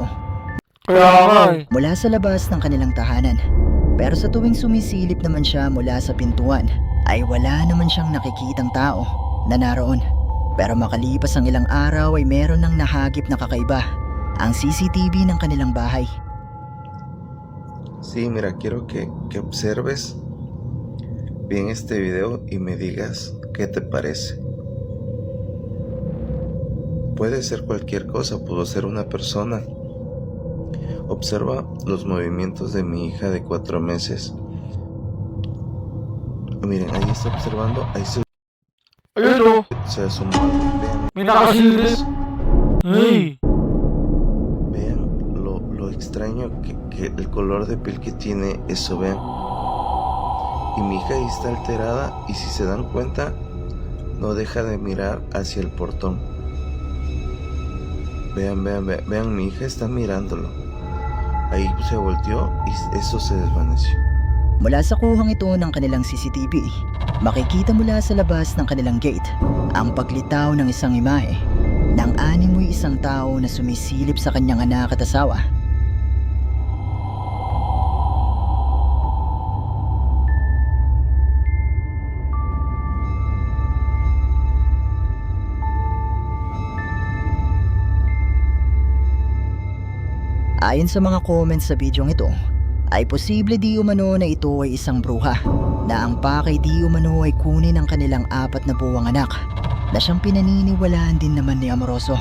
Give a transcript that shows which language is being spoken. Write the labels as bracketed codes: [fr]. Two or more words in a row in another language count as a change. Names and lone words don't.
[tl] Kaya nga eh. mula sa labas ng kanilang tahanan. Pero sa tuwing sumisilip naman siya mula sa pintuan, ay wala naman siyang nakikitang tao na naroon. Pero makalipas ang ilang araw ay meron ng nahagip na kakaiba, ang CCTV ng kanilang bahay. [es] Sí, mira, quiero que observes bien este video y me digas qué te parece. Puede ser cualquier cosa, pudo ser una persona. Observa los movimientos de mi hija de 4 meses. Miren, ahí está observando, ahí [tl] Ayun o. [es] se asomó algo. Vean, [tl] May nakasilip. Ay. [es] vean lo extraño que el color de piel que tiene eso, vean. Y mi hija ahí está alterada y si se dan cuenta, no deja de mirar hacia el portón. Vean, mi hija está mirándolo. Ahí se volteó y eso se desvaneció. [tl] Mula sa kuhang ito ng kanilang CCTV, makikita mula sa labas ng kanilang gate ang paglitaw ng isang imahe ng animoy isang tao na sumisilip sa kanyang anak at asawa. Ayon sa mga comments sa bidyong ito, ay posible di umano na ito ay isang bruha na ang pakay di umano ay kunin ang kanilang 4 na buwang anak na siyang pinaniniwalaan din naman ni Amoroso.